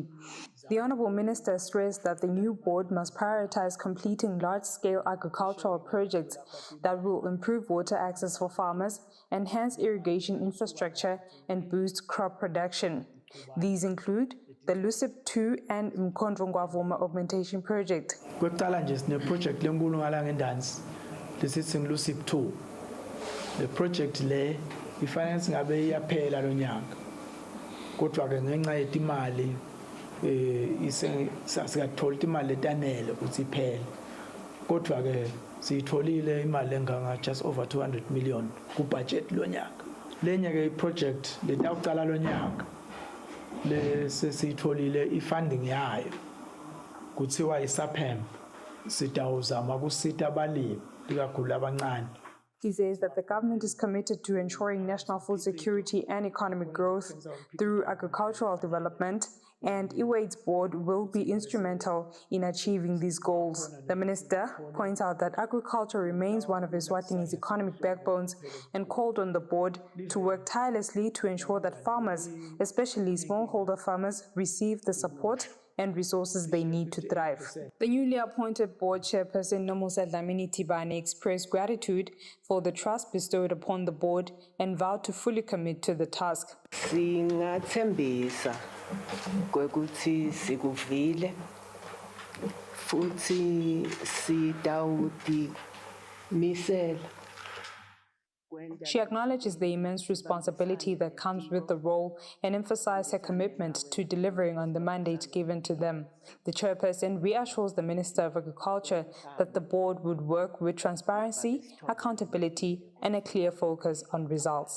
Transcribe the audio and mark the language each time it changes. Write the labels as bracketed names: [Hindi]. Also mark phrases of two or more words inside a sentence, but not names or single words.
[English] The Honorable Minister stressed that the new board must prioritize completing large-scale agricultural projects that will improve water access for farmers, enhance irrigation infrastructure, and boost crop production. These include the LUCIP 2 and Mkhondro Ngwavuma Augmentation Project. [Swati] Kwekuqala nje sine project lenkulu ngala ngendansi lesithi LUCIP 2. [English] The project [Swati] le ifinance ngabe iyaphela lo nyaka. Kodwa ke ngenxa yetimali sikathola imali etanele ukuthi iphele. Kodwa ke siyitholile imali enganga [English] just over 200 million [Swati] ku budget lo nyaka. Lenye ke project letawuqala lo nyaka lesitholile ifunding yayo kuthiwa isaphem sitawuzama ukusita abalimi likakhulu abancane. [English] He says that the government is committed to ensuring national food security and economic growth through agricultural development, and EWADE's board will be instrumental in achieving these goals. The minister points out that agriculture remains one of Eswatini's economic backbones and called on the board to work tirelessly to ensure that farmers, especially smallholder farmers, receive the support and resources they need to thrive. The newly appointed board chairperson Nomusa Dlamini Dibane expressed gratitude for the trust bestowed upon the board and vowed to fully commit to the task. [Swati] Singathembisa kwekuthi sikuvile futhi sitawutimisela. [English] She acknowledges the immense responsibility that comes with the role and emphasized her commitment to delivering on the mandate given to them. The chairperson reassures the Minister of Agriculture that the board would work with transparency, accountability, and a clear focus on results.